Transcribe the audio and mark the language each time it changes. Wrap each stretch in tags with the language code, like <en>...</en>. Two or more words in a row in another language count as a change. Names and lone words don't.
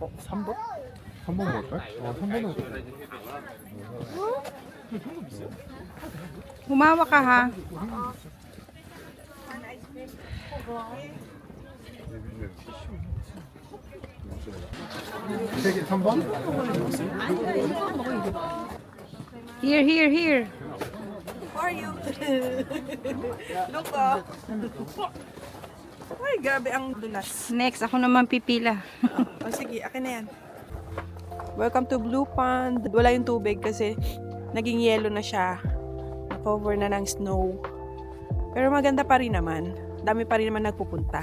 <ko>3번? 3번 먹을까? 3번은</ko> <tl>Humawa ka ha.</tl> <ko>세개 3번?</ko> <en>Here, here, here. How are you? Look, oh.</en> <tl>Ay, grabe ang dulas. Next, ako naman pipila. O sige, akin na yan.</tl> <en>Welcome to Blue Pond.</en> <tl>Wala yung tubig kasi naging yellow na siya. Na-cover na ng snow. Pero maganda pa rin naman. Dami pa rin naman nagpupunta.</tl>